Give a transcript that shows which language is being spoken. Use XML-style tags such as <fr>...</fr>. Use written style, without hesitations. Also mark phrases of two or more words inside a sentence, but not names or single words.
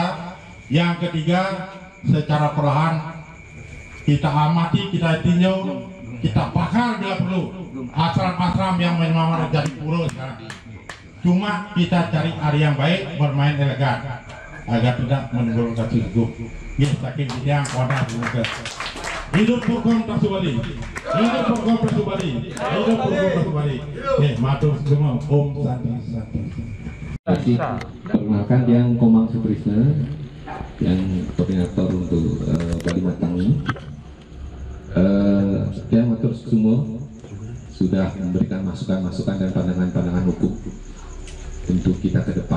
<id>Yang ketiga, secara perlahan kita amati, kita tinjau, kita bakar bila perlu asram-asram yang memang jadi pura sekarang. Cuma kita cari area yang baik, bermain elegan agar tidak menimbulkan kasus hukum. Ya, saking yang wadah juga. Hidup Porkom Tasubali, hidup Porkom Tasubali, hidup Porkom Tasubali. Matur semua,</id> <sa>Om Santi.</sa> <id>Perkenalkan yang Komang Suprisna, yang koordinator untuk Bali Matangi. Yang matur semua sudah memberikan masukan-masukan dan pandangan-pandangan hukum untuk kita ke depan.</id>